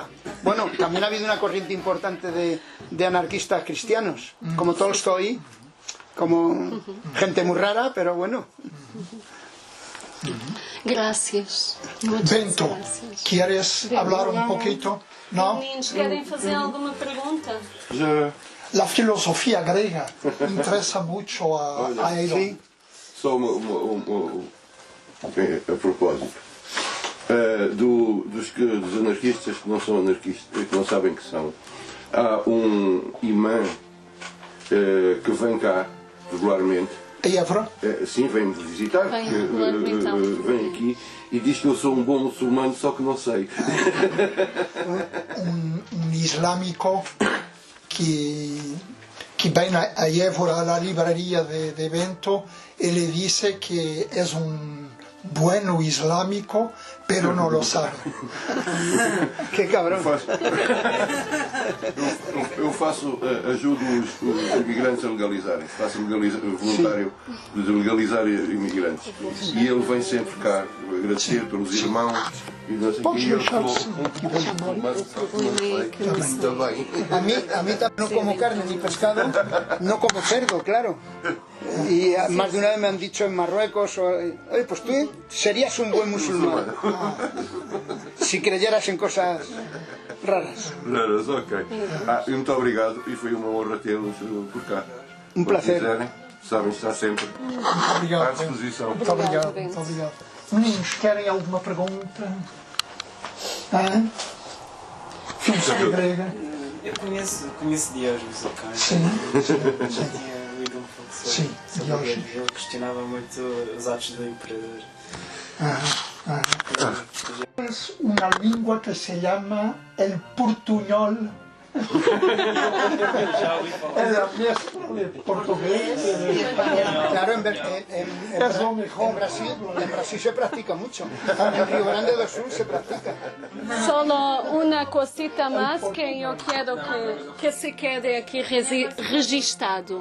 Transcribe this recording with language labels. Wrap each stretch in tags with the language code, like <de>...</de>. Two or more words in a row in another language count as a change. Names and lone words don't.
<es>Bueno, también ha habido una corriente importante de anarquistas cristianos, como Tolstoy, como gente muy rara, pero bueno. Gracias. Muchas Bento, gracias. ¿quieres hablar un poquito? ¿No?</es> <pt>Meninos, querem fazer alguma pergunta? Já,</pt> <es>La filosofía griega interesa mucho a él. Sí.</es> <pt>só a propósito. Dos anarquistas que não são anarquistas, que não sabem que são, há um imã que vem cá regularmente. Évora, Sim, vem-me visitar, Vem porque, regularmente, então. vem aqui e diz que eu sou um bom muçulmano, só que não sei.</pt> <es>un islámico que viene a Évora a la librería de Bento y le dice que es un bueno islámico, pero no lo sabe. Qué cabrón.</es> <pt>Eu faço, ajudo os imigrantes a legalizarem-se, faço voluntário de legalizar imigrantes. E ele vem sempre cá agradecer pelos irmãos e não sei o que. E eu sou um muçulmano, só que não sei. Também.</pt> <es>A mí también no como carne ni pescado, no como cerdo, claro. Y más de una vez me han dicho en Marruecos, oye, pues tú serías un buen musulmán si creyeras en cosas raras. Raras, ok.</es> <pt>Muito obrigado e foi uma honra tê-los por cá. Um prazer. Quando quiserem, sabem estar sempre Muito à obrigado. disposição. Muito obrigado. Muito obrigado. Meninos, querem alguma pergunta? Filosofia grega? Eu conheço Diógenes, ok? Sim. Já tinha lido um pouco Sim, sobre ele. Diógenes. Ele questionava muito os atos do imperador.</pt> <es>Es una lengua que se llama el portuñol.</es> <pt>Já ouvi falar.</pt> <es>Es la mezcla de portugués y de español. Claro, Es lo mejor. en Brasil se practica mucho. En Río Grande do Sul se practica. Solo una cosita más que yo quiero que se quede aquí registrado.</es>